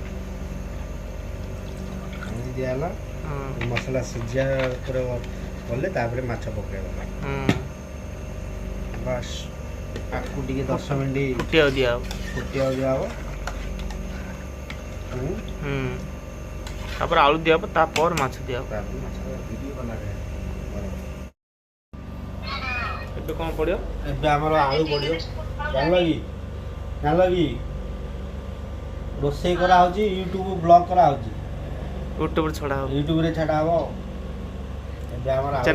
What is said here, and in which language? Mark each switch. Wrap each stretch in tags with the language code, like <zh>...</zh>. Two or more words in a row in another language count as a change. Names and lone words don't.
<or>ମସଲା ସିଝା ପରେ କଲେ ତାପରେ ମାଛ ପକେଇବା। ବାସ୍, ଆକୁ ଟିକେ 10 ମିନିଟ୍ ଫୁଟିବାକୁ ଦିଆହବ। ତାପର ଆଳୁ ଦିଆ ହବ ତାପର ମାଛ ଦିଆ ହବ तापर माछ दिया हब ତାପରେ ମାଛ ଭିଡ଼ିଓ ବନାବେ। ଏବେ କଣ ପଡ଼ିବ? ଏବେ ଆମର ଆଳୁ ପଡ଼ିବ। ଜାଣିଲ କି ରୋଷେଇ କରାହେଉଛି, ୟୁଟ୍ୟୁବ ବ୍ଲଗ୍ କରାହେଉଛି, ୟୁଟ୍ୟୁବ ରେ ଛଡ଼ା ହବ। ୟୁଟ୍ୟୁବରେ ଛାଡ଼ା ହବ। ଏବେ ଆମର ଆଳୁ</or>